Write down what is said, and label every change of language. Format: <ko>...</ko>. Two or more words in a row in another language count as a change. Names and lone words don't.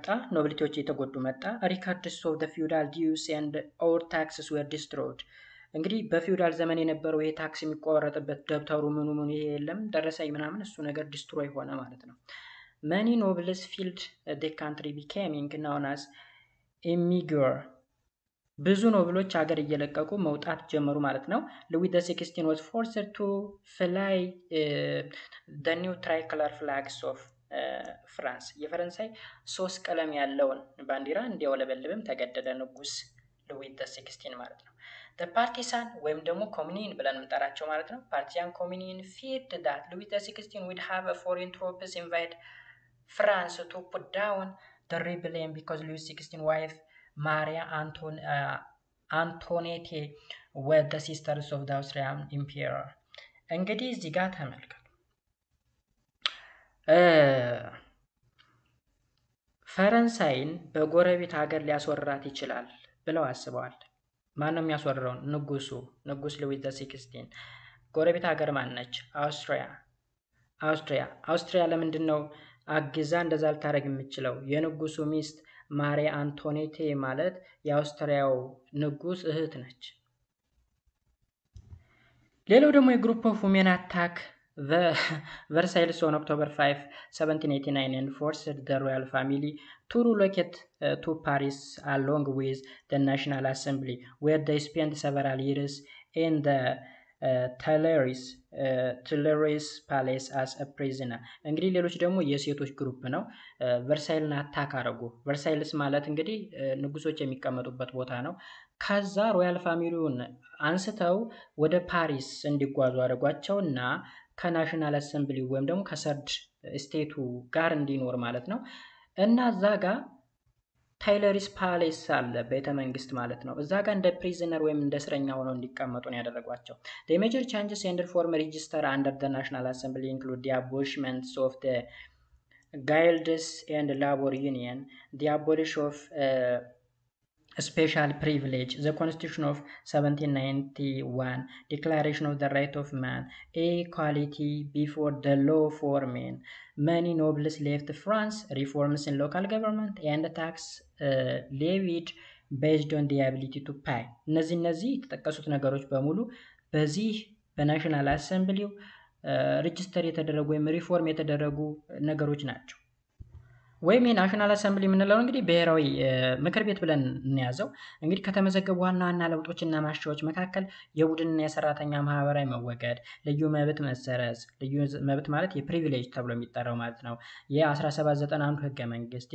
<am>ኖቢሊቲዎች እየተጎዱ መጣ።</am> <en>records of the feudal dues and all taxes were destroyed።</en> <am>እንግዲህ በፊውዳል ዘመን የነበረው ይሄ ታክስ የሚቆረጥበት ደብተሩ ምኑ ይሄ የለም ደረሰኝ ምናምን እሱ ነገር ዲስትሮይ ሆነ ማለት ነው።</am> <en>many nobles fled the country becoming known as emigre።</en> <am>ብዙ ኖብሎች ሀገር እየለቀቁ መውጣት ጀመሩ ማለት ነው። ሉዊስ XVI</am> <en>was forced to fly the new tricolor flags of</en> <am>France። የፈረንሳይ 3 ቀለም ያለውን ባንዲራ እንዲያውለበልብም ተገደደ ንጉስ። ሉዊስ ዘ 16 ማለት ነው።</am> <en>the partisan</en> <am>ወይም ደግሞ ኮሚኒን ብለን የምንጠራቸው ማለት ነው።</am> <en>partisan communion feared that Louis the 16 would have a foreign troops invade France to put down the rebellion because Louis 16 wife Maria Antoinette were the sisters of the Austrian emperor።</en> <am>እንግዲህ እዚህ ጋር ተመልከቱ ፈረንሳይን በጎረቤት ሀገር ሊያስወራት ይችላል ብለው አስበዋል። ማን ነው የሚያስወራው? ንጉስ ሉዊስ ዘ 16። ጎረቤት ሀገር ማን ነች? አውስትሪያ ለምንድን ነው አግዛ እንደዛ ልታደርግ የምችለው? የንጉሱ ሚስት ማሪያ አንቶኔቴ ማለት የአውስትሪያው ንጉስ እህት ነች። ሌላው ደግሞ</am> <en>group of women attack Versailles on October 5, 1789 and forced the royal family to relocate to Paris along with the National Assembly, where they spent several years in the Tuileries Palace as a prisoner።</en> <am>እንግዲህ ሌሎች ደግሞ የሴቶች ግሩፕ ነው። ቨርሳይልን አታክ አረጉ። ቨርሳይልስ ማለት እንግዲህ ንጉሶች የሚቀመጡበት ቦታ ነው። ከዛ</am> <en>royal family</en> <am>አንስተው ወደ ፓሪስ እንዲጓዙ አድርጓቸው እና</am> <en>national assembly</en> <am>ወይም ደግሞ</am> <en>third estate</en> <am>ጋር እንዲኖር ማለት ነው። እና እዛ ጋር ታይለሪስ ፓሌስ አለ ቤተ መንግስት ማለት ነው። እዛ ጋር እንደ ፕሪዝነር ወይም እንደ እስረኛ ሆነው እንዲቀመጡ ነው ያደረጓቸው።</am> <en>The major changes in the former register under the National Assembly include the abolishment of the guilds and labor union, the abolition of special privilege, the Constitution of 1791, Declaration of the Right of Man, equality before the law for men, many nobles left France, reforms in local government, and tax levied based on the ability to pay።</en> <am>እነዚህ የተጠቀሱት ነገሮች በሙሉ በዚህ በናሽናል አሰምብሊው ሬጂስተር የተደረጉ ወይም ሪፎርም የተደረጉ ነገሮች ናቸው። ወይም</am> <en>national assembly</en> <am>የምንለው እንግዲህ ብሔራዊ ምክር ቤት ብለን እንያዘው። እንግዲህ ከተመዘገቡ ዋና ዋና ለውጦችና ማሻሻያዎች መካከል የቡድንና የሰራተኛ ማህበራዊ መወገድ፣ ልዩ መብት መሰረዝ፣ ልዩ መብት ማለት የፕሪቪሌጅ ተብሎ የሚጠራው ማለት ነው። የ1791 ህገ መንግስት፣</am>